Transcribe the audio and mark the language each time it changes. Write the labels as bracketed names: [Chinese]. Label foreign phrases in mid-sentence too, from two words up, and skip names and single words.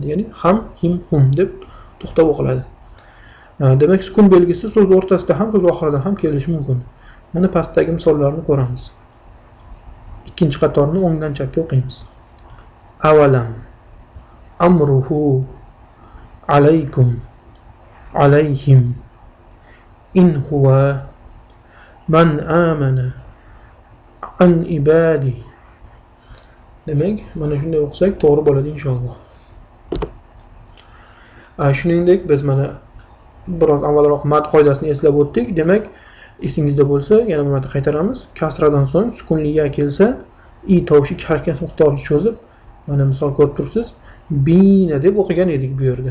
[Uzbek] Ya'ni ham, him, hum deb to'xtab o'qiladi. Demak, sukun belgisi so'z o'rtasida ham, so'z oxirida ham kelishi mumkin. Mana pastdagi misollarni ko'ramiz. Ikkinchi qatorni o'ngdan chapga o'qiymiz. [Arabic] أولم، أمره، عليكم, عليهم، إن هو، من آمن، عن عبادي. [Uzbek] Demak, mana shunday o'qisak to'g'ri bo'ladi inshaalloh. Shuningdek, biz mana biroz avvalroq mad qoidasini eslab o'tdik. Demak, esingizda bo'lsa, yana bir marta qaytaramiz. Kasradan so'ng sukunli ya kelsa, i tovushi 2 harakat miqdorini cho'zib, mana misol ko'rib tursiz, bina deb o'qigan edik bu yerda.